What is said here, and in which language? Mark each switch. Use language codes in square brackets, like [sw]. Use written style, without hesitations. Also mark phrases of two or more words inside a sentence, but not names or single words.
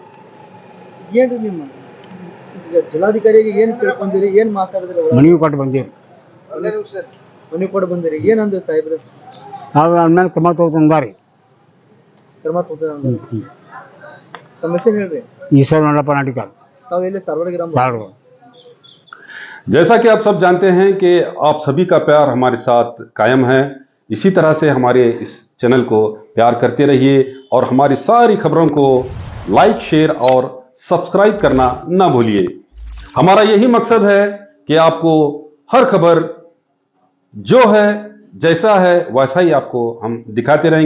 [kn] ಏನು ನಿಮ್ಮ ಜಿಲ್ಲಾಧಿಕಾರಿಗೆ ಏನು ತಿಳ್ಕೊಂಡಿರಿ? ಏನು ಮಾತಾಡಿದ್ರಿ? ಮನವಿ ಕೊಟ್ಟು ಬಂದೀವಿ. ಮನವಿ ಕೊಟ್ಟು ಬಂದಿರಿ. ಏನಂದ್ರೆ ಸಾಹೇಬ್ರೆ? ನಾವು ಅವನ ಮೇಲೆ ಕ್ರಮ ತಗೊಂಡಾರಿ. ಕ್ರಮ ತಗೊಂಡ ಸಮಸ್ಯೆ ಹೇಳ್ರಿ. ಈಶ್ವರ ನಲ್ಲಪ್ಪ ನಾಟಿಕರ್, ತಾವು ಎಲ್ಲಿ ಸಾರವಾಡ ಗ್ರಾಮ? ಸಾರವಾಡ. [hi] जैसा कि आप सब जानते हैं कि आप सभी का प्यार हमारे साथ कायम है। इसी तरह से हमारे इस चैनल को प्यार करते रहिए और हमारी सारी खबरों को [en] like, share [hi] और सब्सक्राइब करना ना भूलिए। हमारा यही मकसद है कि आपको हर खबर जो है, जैसा है वैसा ही आपको हम दिखाते रहेंगे।